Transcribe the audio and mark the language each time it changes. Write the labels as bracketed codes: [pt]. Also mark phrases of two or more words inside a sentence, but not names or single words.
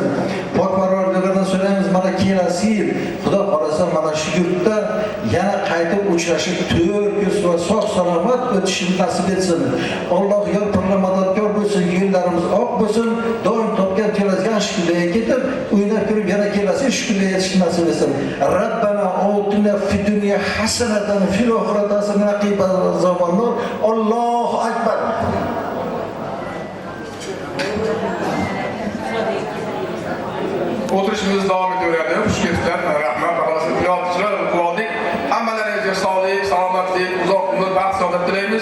[uz] Pok Parvardigordan so'raymiz, mana kelasi yil Xudo xolasa mana shu yurtda yana qaytib uchrashib, to'rt ko'z va sog' salomat o'tishini nasib etsin. Alloh yor parlamadodkor bo'lsin, yo'llarimiz oq bo'lsin, doim topgan keladigan shukriga ketib, o'ynab ko'rib yana kelasi shukriga yetishni nasib etsin. [ar] ربنا آتنا في الدنيا حسنة في الآخرة حسنة وقنا عذاب النار. الله أكبر. [uz] O'tirishimiz davom etaveradi. Xush kelibsizlar. Rahmat, xalosi yolchilar qildik. Hammalaringizga sog'lik, salomatlik, uzoq umr, baxt saodat tilaymiz.